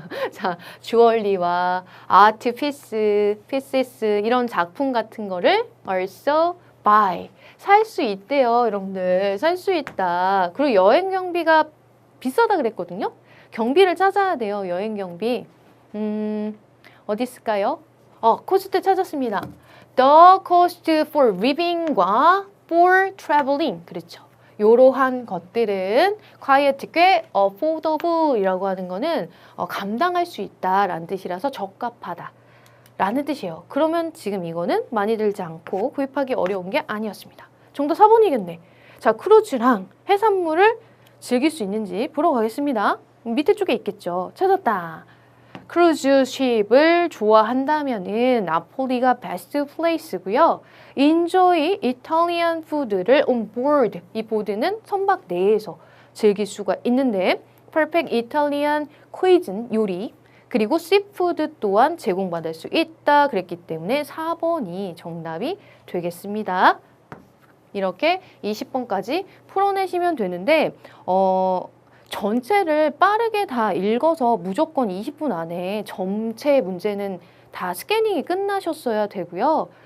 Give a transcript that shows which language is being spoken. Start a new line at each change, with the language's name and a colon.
Korean: 자, 주얼리와 아트 피스 이런 작품 같은 거를
English: also buy.
Korean: 살 수 있대요, 여러분들. 살 수 있다. 그리고 여행 경비가 비싸다 그랬거든요. 경비를 찾아야 돼요, 여행 경비. 어디 있을까요? 코스트 찾았습니다.
English: The cost for living과 for traveling.
Korean: 그렇죠. 이러한 것들은 quiet 꽤 affordable이라고 하는 거는 감당할 수 있다라는 뜻이라서 적합하다 라는 뜻이에요. 그러면 지금 이거는 많이 들지 않고 구입하기 어려운 게 아니었습니다. 정답 4번이겠네. 자, 크루즈랑 해산물을 즐길 수 있는지 보러 가겠습니다. 밑에 쪽에 있겠죠. 찾았다. 크루즈쉽을 좋아한다면은 나폴리가 베스트 플레이스고요.
English: Enjoy Italian food를 on board.
Korean: 이 보드는 선박 내에서 즐길 수가 있는데
English: Perfect Italian cuisine
Korean: 요리 그리고 seafood 또한 제공받을 수 있다 그랬기 때문에 4번이 정답이 되겠습니다. 이렇게 20번까지 풀어내시면 되는데 전체를 빠르게 다 읽어서 무조건 20분 안에 전체 문제는 다 스캐닝이 끝나셨어야 되고요.